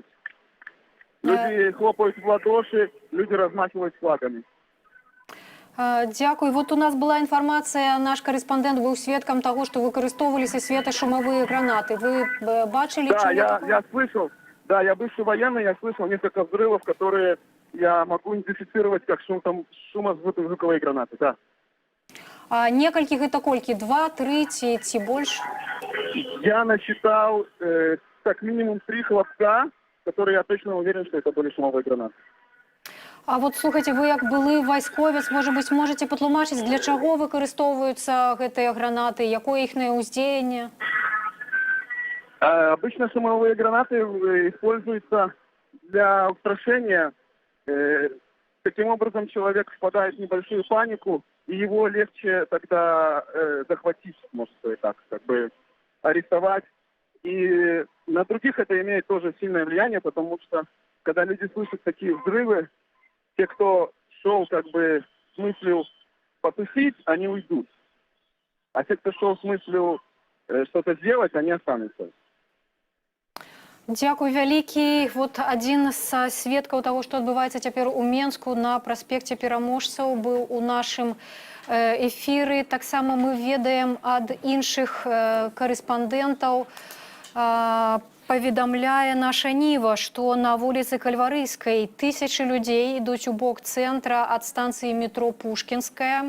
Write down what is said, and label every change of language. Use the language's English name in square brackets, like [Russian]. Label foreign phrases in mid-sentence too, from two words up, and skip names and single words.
[Russian] Люди хлопают в ладоши, люди размахивают флагами. [Belarusian] Дякую. [Russian] Вот у нас была информация, наш корреспондент был свидетелем того, что выкористовывались светошумовые гранаты. [Belarusian] Вы бачили? [Russian] Да, я слышал. Да, я бывший военный, я слышал несколько взрывов, которые я могу идентифицировать как шумозвуковые гранаты, да. [Belarusian] А некалькі гэта колькі? 2, 3 ці больше? [Russian] Я насчитал как минимум 3 хлопка, которые я точно уверен, что это были шумовые гранаты. [Belarusian] А вот слухайте, вы як былы вайсковец, [Russian] может быть, [Belarusian] можете патлумачыць, для чаго выкарыстоўваюцца гэтыя гранаты, якое іхнае ўздзеянне? [Russian] Обычно шумовые гранаты используются для устрашения. Таким образом, человек впадает в небольшую панику, и его легче тогда захватить, можно сказать так, как бы арестовать. И на других это имеет тоже сильное влияние, потому что, когда люди слышат такие взрывы, те, кто шел как бы с мыслью потусить, они уйдут. А те, кто шел с мыслью что-то сделать, они останутся. [Belarusian] Дзякуй вялікі. Вот адзін з сведкаў таго, што адбываецца цяпер у Менску на праспекце Пераможцаў, быў у нашым эфіры. Таксама мы ведаем ад іншых карэспандэнтаў, паведамляе наша Ніва, што на вуліцы Кальварыйскай тысячы людзей ідуць у бок цэнтра ад станцыі метро Пушкінская.